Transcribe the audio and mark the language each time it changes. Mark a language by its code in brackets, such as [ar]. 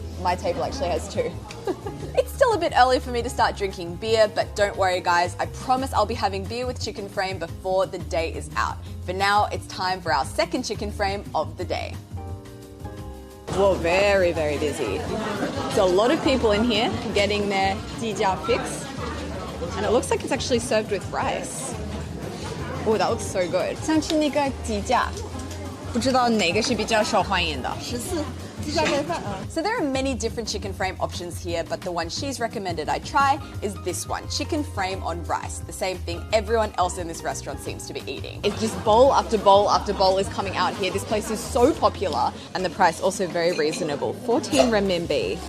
[en] My table actually has 2. It's still a bit early for me to start drinking beer, but don't worry guys, I promise I'll be having beer with chicken frame before the day is out. For now, it's time for our second chicken frame of the day. Whoa, very, very busy. So a lot of people in here getting their jjiajia fix, and it looks like it's actually served with rice. Oh, that looks so good. [zh] 想吃那个鸡架，不知道哪个是比较受欢迎的。 14。 [en] So there are many different chicken frame options here, but the one she's recommended I try is this one, chicken frame on rice, the same thing everyone else in this restaurant seems to be eating. It's just bowl after bowl after bowl is coming out here. This place is so popular and the price also very reasonable, 14 renminbi.